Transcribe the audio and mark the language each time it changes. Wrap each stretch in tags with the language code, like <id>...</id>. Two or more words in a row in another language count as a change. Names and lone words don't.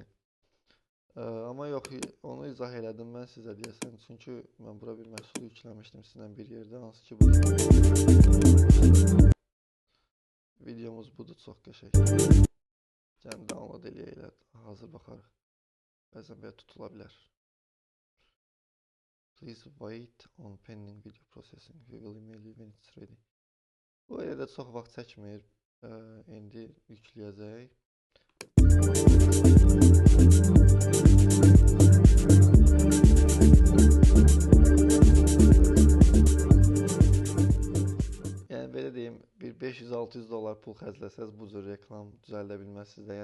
<az>Amma yox, onu izah elədim mən sizə deyəsən. Çünki mən bura bir məhsulu yükləmişdim sizlə bir yerdə. Hansı ki bu videomuz budur, çox qəşəng. Gəlin download eləyək, hazır baxarıq. Bəzən belə tutula bilər.</az> <en>Please wait on pending video processing. We will email you when it's ready.</en> <az>Bu elə də çox vaxt çəkmir. İndi yükləyəcək. Yəni belə deyim, bir 500-600 dollar pul xərcləsəz bu cür reklam düzəldə bilməzsiniz də.</az>